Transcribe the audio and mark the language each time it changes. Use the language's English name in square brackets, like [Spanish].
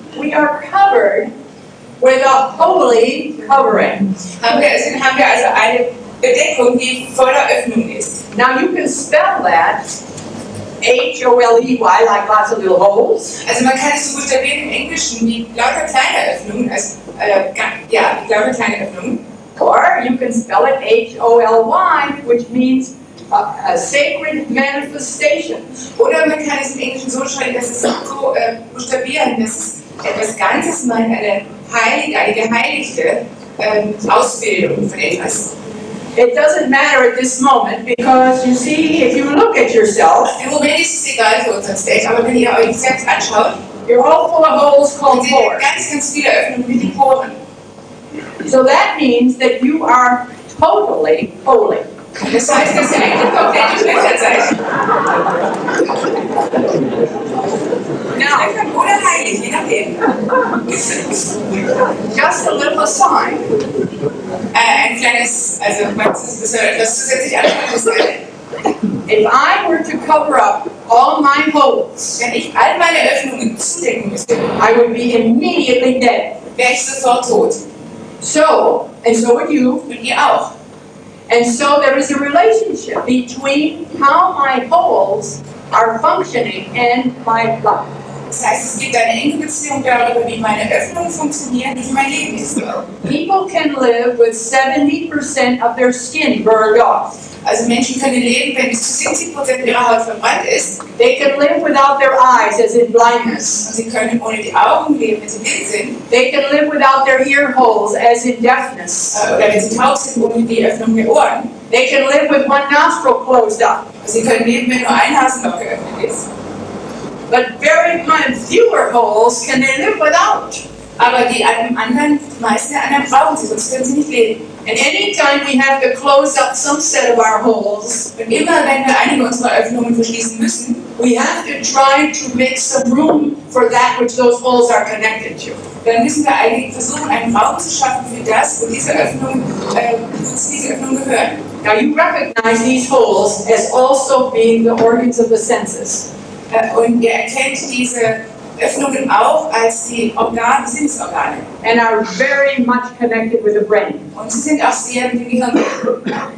[English] we are covered with a holy covering. [German] haben wir also eine Bedeckung, die voller Öffnung ist. [English] Now you can spell that H-O-L-E-Y, like lots of little holes. [German] Also man kann es so buchstabieren im Englischen wie lauter kleine Öffnungen, also lauter kleine Öffnungen. [English] Or you can spell it H-O-L-Y, which means a sacred manifestation. [German] Oder man kann es im Englischen so schreiben, dass es so buchstabieren, dass es etwas Ganzes meint, eine geheiligte Ausbildung von etwas. [English] It doesn't matter at this moment because you see, if you look at yourself, [German] Im Moment ist es egal für unseren State, aber wenn ihr euch selbst anschaut, [English] you're all full of holes [German] dann [English] called [German] seht ihr [English] pores. [German] ganz viele Öffnungen wie die Poren. [English] So that means that you are totally holy. [German] Das heißt, dass ihr eigentlich komplett durchlöchert seid. Now, oder heilig, je nachdem. [English] Just a little aside. [German] Ein kleines, also das soll etwas zusätzlich anschauen. [English] If I were to cover up all my holes, [German] Wenn ich all meine Öffnungen zudecken müsste, [English] I would be immediately dead. [German] wäre ich sofort tot. [English] So, and so would you. [German] Und ihr auch. [English] And so there is a relationship between how my holes are functioning and my life. [German] Das heißt, es gibt eine enge Beziehung darüber, wie meine Öffnungen funktionieren, wie mein Leben ist. [English] People can live with 70% of their skin burned off. [German] Also Menschen können leben, wenn bis zu 70% ihrer Haut verbrannt ist. [English] They can live without their eyes, as in blindness. [German] Und sie können ohne die Augen leben, wenn sie blind sind. [English] They can live without their ear holes, as in deafness. [German] Oder wenn sie taub sind, ohne die Öffnung der Ohren. [English] They can live with one nostril closed up. [German] Sie können leben, wenn nur ein Nasenloch geöffnet ist. [English] But very fewer holes can they live without. [German] Aber die meisten der anderen brauchen sie, sonst können sie nicht leben. [English] And anytime we have to close up some set of our holes, [German] Und immer, wenn wir einige unserer Öffnungen verschließen müssen, [English] we have to try to make some room for that which those holes are connected to. [German] dann müssen wir eigentlich versuchen, einen Raum zu schaffen für das, wo diese Öffnungen gehören. [English] Now you recognize these holes as also being the organs of the senses. [German] Und ihr erkennt diese Öffnungen auch als die Sinnesorgane. [English] And are very much connected with the brain. [German] Und sie sind auch sehr mit dem Gehirn verbunden.